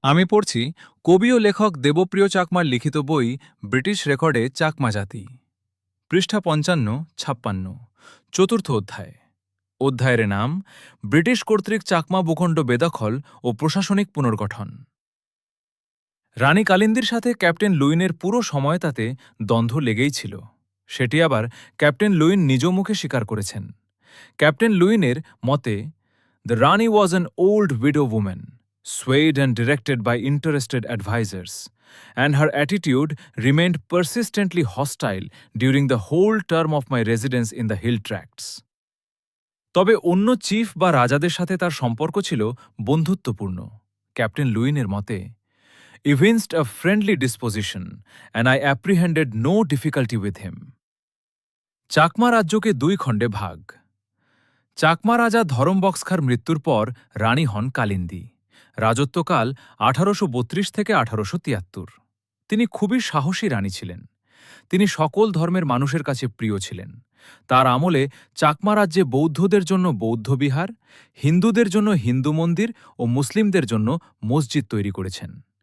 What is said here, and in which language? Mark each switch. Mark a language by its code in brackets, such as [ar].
[bn] আমি পড়ছি কবি ও লেখক দেবপ্রিয় চাকমার লিখিত বই ব্রিটিশ রেকর্ডে চাকমা জাতি, পৃষ্ঠা ৫৫-৫৬, চতুর্থ অধ্যায়। অধ্যায়ের নাম ব্রিটিশ কর্তৃক চাকমা ভূখণ্ড বেদখল ও প্রশাসনিক পুনর্গঠন। রানী কালিন্দীর সাথে ক্যাপ্টেন লুইনের পুরো সময় তাতে দ্বন্দ্ব লেগেই ছিল। সেটি আবার ক্যাপ্টেন লুইন নিজ মুখে স্বীকার করেছেন। ক্যাপ্টেন লুইনের মতে, [en] "The Rani was an old widow woman, swayed and directed by interested advisers, and her attitude remained persistently hostile during the whole term of my residence in the hill tracts." [bn] তবে অন্য chief বা রাজাদের সাথে তার সম্পর্ক ছিল বন্ধুত্বপূর্ণ। Captain লুইনের মতে, [en] "evinced a friendly disposition, and I apprehended no difficulty with him." [bn] Chakma রাজ্যকে দুই খণ্ডে ভাগ। চাকমা রাজা ধরমবক্সখার মৃত্যুর পর রানী হন কালিন্দী। রাজত্বকাল ১৮৩২ থেকে ১৮৭৩। তিনি খুবই সাহসী রানী ছিলেন। তিনি সকল ধর্মের মানুষের কাছে প্রিয় ছিলেন। তার আমলে চাকমা রাজ্যে বৌদ্ধদের জন্য বৌদ্ধ বিহার, হিন্দুদের জন্য হিন্দু মন্দির ও মুসলিমদের জন্য মসজিদ তৈরি করেছেন।